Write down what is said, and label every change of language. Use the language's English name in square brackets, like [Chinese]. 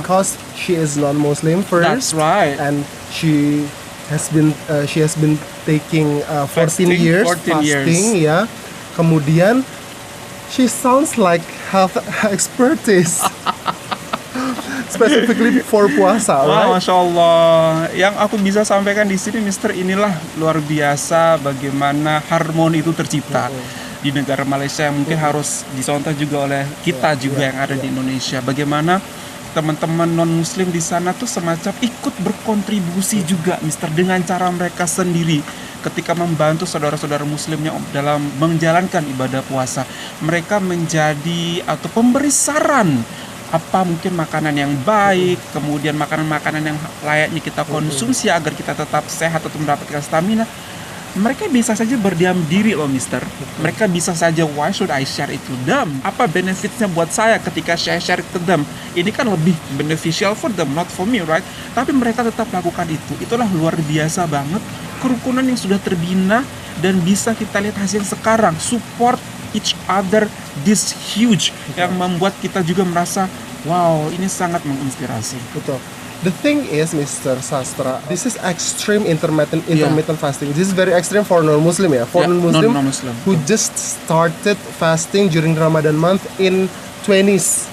[English] Because she is non-Muslim first. That's right. And she has been taking 14 Fasting, years 14 years. fasting, ya. [Indonesian] Kemudian [English] she sounds like health expertise. Specifically for puasa, Wah, right? [Indonesian] Masya Allah. Yang aku bisa sampaikan di sini, Mister, inilah luar biasa bagaimana harmoni itu tercipta di negara Malaysia yang mungkin harus dicontoh juga oleh kita juga yang ada di Indonesia. Bagaimana teman-teman non-Muslim di sana tuh semacam ikut berkontribusi juga, Mister, dengan cara mereka sendiri ketika membantu saudara-saudara Muslimnya dalam menjalankan ibadah puasa. Mereka menjadi atau pemberi saran apa mungkin makanan yang baik, kemudian makanan-makanan yang layaknya kita konsumsi agar kita tetap sehat atau mendapatkan stamina. Mereka bisa saja berdiam diri loh, Mister. Mereka bisa saja, [English] why should I share it to them? [Indonesian] Apa benefitnya buat saya ketika saya [English] share it to them? [Indonesian] Ini kan lebih [English] beneficial for them, not for me, right? [Indonesian] Tapi mereka tetap lakukan itu. Itulah luar biasa banget kerukunan yang sudah terbina dan bisa kita lihat hasil sekarang. [English] Support each other, this huge, [Indonesian] yang membuat kita juga merasa, wow, ini sangat menginspirasi. [English] Betul. The thing is, Mr. Sastra, this is extreme intermittent fasting. This is very extreme for non-Muslim, ya. For non-Muslim who just started fasting during Ramadan month in 20s.